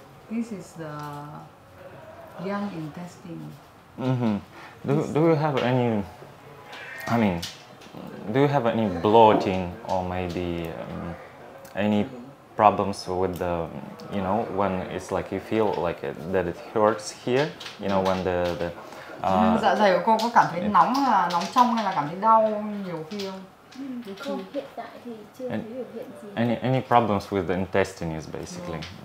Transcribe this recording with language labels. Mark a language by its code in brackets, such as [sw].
[en] This is the young intestine. Mm-hmm. Do you have any? I mean, do you have any bloating or maybe any problems with the, when it's like you feel like that it hurts here? When the [vi] dạ dày của cô có cảm thấy nóng trong hay là cảm thấy đau nhiều khi không? Không, hiện tại thì chưa thấy biểu hiện gì. [en] Any problems with the intestines basically?